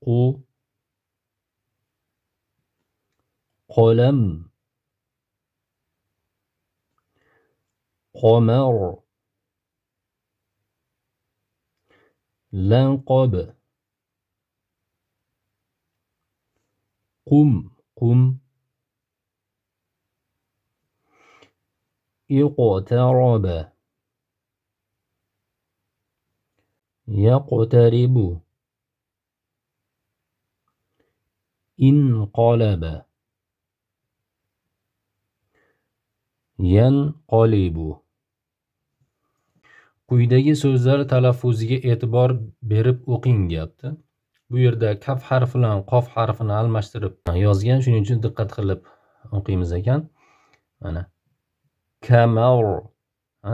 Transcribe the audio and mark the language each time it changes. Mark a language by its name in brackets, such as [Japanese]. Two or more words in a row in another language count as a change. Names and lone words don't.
[Arabic] قلم قمر لقب قم قم اقترب يقترب انقلب ينقلب. [Uzbek] Quyidagi so'zlar talaffuziga e'tibor berib o'qing deyapti. Bu yerda kaf harfi bilan qof harfini almashtirib yozgan, shuning uchun diqqat qilib o'qiymiz ekan. Mana kamar, ha?